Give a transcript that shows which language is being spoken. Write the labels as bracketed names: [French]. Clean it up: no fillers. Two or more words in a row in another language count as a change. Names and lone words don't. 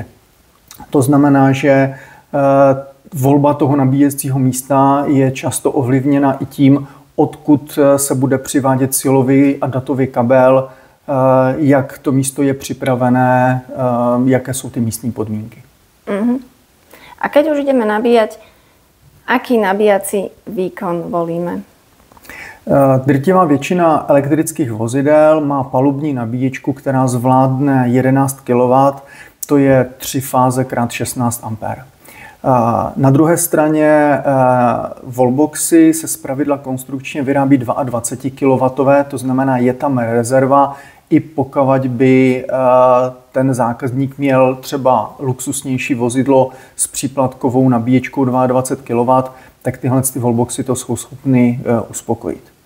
[Czech] To znamená, že volba toho nabíjecího místa je často ovlivněna i tím, odkud se bude přivádět silový a datový kabel, jak to místo je připravené, jaké jsou ty místní podmínky. [Slovak] A keď už ideme nabíjať, aký nabíjací výkon volíme? [Czech] Drtivá většina elektrických vozidel má palubní nabíječku, která zvládne 11 kW, to je 3 fáze x 16 A. Na druhé straně wallboxy se zpravidla konstrukčně vyrábí 22 kW, to znamená, je tam rezerva, i pokud by ten zákazník měl třeba luxusnější vozidlo s příplatkovou nabíječkou 22 kW, tak tyhle wallboxy to jsou schopny uspokojit.